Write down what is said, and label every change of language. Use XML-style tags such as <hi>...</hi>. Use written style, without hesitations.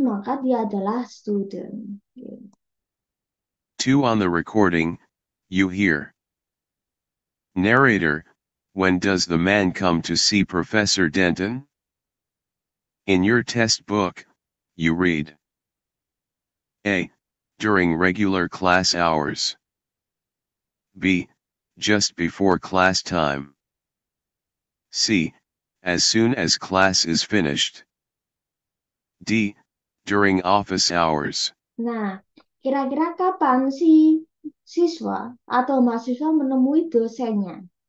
<id>Maka dia adalah student.</id> <en>2 on the recording, you hear. Narrator, when does the man come to see Professor Denton? In your test book, you read. A. During regular class hours. B. Just before class time. C. As soon as class is finished. D. During office hours.</en> <id>Nah, kira-kira kapan si siswa atau mahasiswa menemui dosennya?</id>